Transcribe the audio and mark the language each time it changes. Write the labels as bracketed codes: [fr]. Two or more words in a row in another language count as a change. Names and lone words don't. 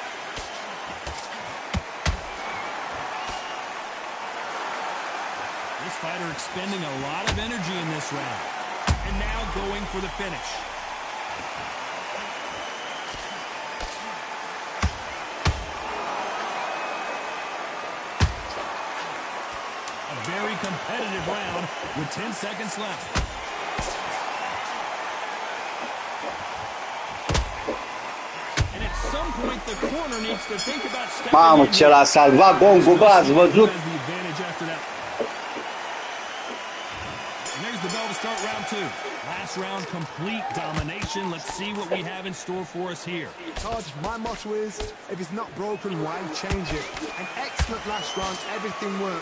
[en] This fighter expending a lot of energy in this round. And now going for the finish. A very competitive round with 10 seconds left. [ro] Mamă, ce l-a salvat Gongul, bă, ați văzut? [en] There's the bell to start round two. Last round, complete domination. Let's see what we have in store for us here. Todd, my motto is, if it's not broken, why change it? An excellent last round, everything works.